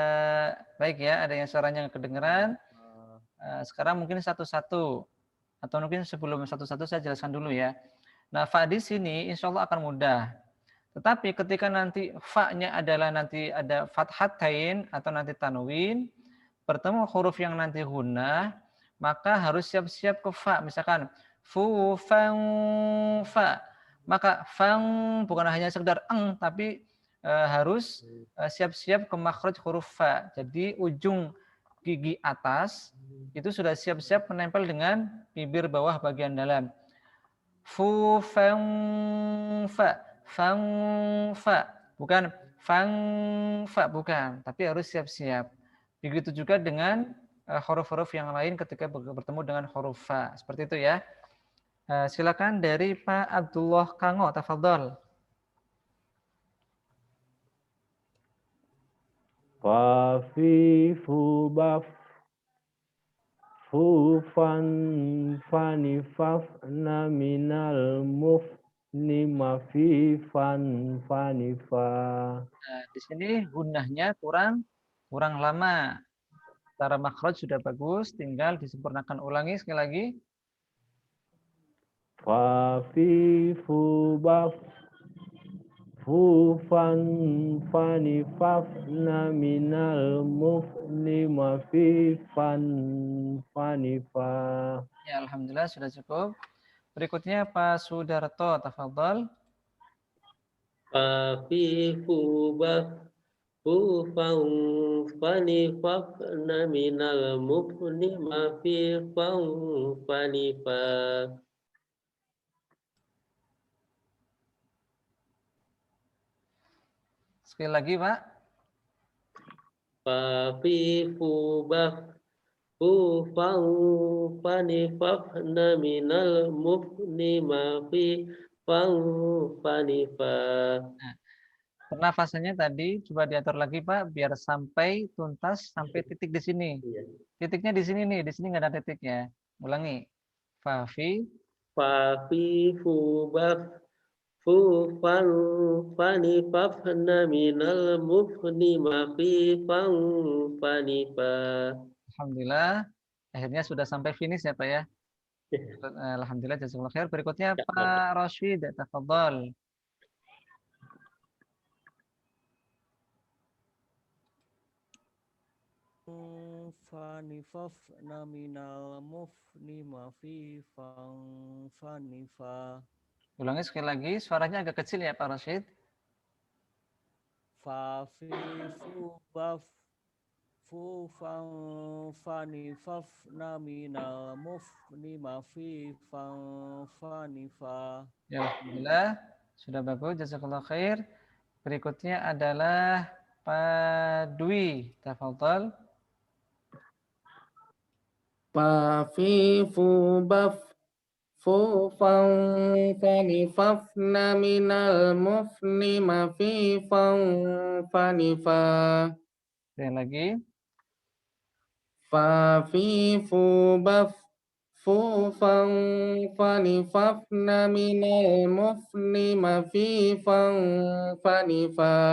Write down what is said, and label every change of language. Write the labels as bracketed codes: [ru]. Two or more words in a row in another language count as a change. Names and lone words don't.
[id] Baik ya, ada yang suaranya kedengeran. Sekarang mungkin satu-satu atau mungkin sebelum satu-satu saya jelaskan dulu ya. Nah, fa di sini [ar] إن شاء الله [id] akan mudah. Tetapi ketika nanti fa-nya adalah nanti ada fathatain atau nanti tanwin, bertemu huruf yang nanti gunnah, maka harus siap-siap ke fa. Misalkan fu fan fa. Maka fang bukan hanya sekedar eng, tapi harus siap-siap ke makhraj huruf fa. Jadi ujung gigi atas itu sudah siap-siap menempel dengan bibir bawah bagian dalam. Fu fang fa, fang fa. Bukan fang fa, bukan, tapi harus siap-siap. Begitu juga dengan huruf-huruf yang lain ketika bertemu dengan huruf fa. Seperti itu ya. Silakan dari Pak Abdullah Kango, tafadhol. Fa fi fu baf fu fan fani fafna minal mufni ma fi fan fani fa. Nah, di sini gunnahnya kurang lama. Secara makhraj sudah bagus, tinggal disempurnakan. Ulangi sekali lagi. Fa fi fu baf fu fan fani fafna minal mufni ma fi fan fani fa. Ya, alhamdulillah sudah cukup. Berikutnya Pak Sudarto, tafadhol. Fafifu bafu fani fafna minal mufni mafi fani fa. Sekali lagi, Pak. Fafifu bafu fani fafna minal mufni mafi fani fa. Pernafasannya tadi coba diatur lagi Pak biar sampai tuntas sampai titik di sini. Titiknya di sini nih, di sini nggak ada titiknya. Ulangi. Fafi Fubaf fani fafna minal mufni mafi fani fa. Alhamdulillah. Akhirnya sudah sampai finish ya Pak ya. Alhamdulillah [ar] جزاك الله خير. [id] Berikutnya Pak Rashid, tafadhol. Fanifafna minal mufni mafi fanifa. Ulangi sekali lagi, suaranya agak kecil ya Pak Rashid. Fafifu baf fu fanifafna minal mufni mafi fanifa. Ya Alhamdulillah. Sudah bagus, [ar] جزاك الله خير. [id] Berikutnya adalah Pak Dwi, tafadhol. Fafifu baf fu fani fafna minal mufni mafi fanifa. Sekali lagi. Fafifu baf fu fani fafna minal mufni mafi fanifa.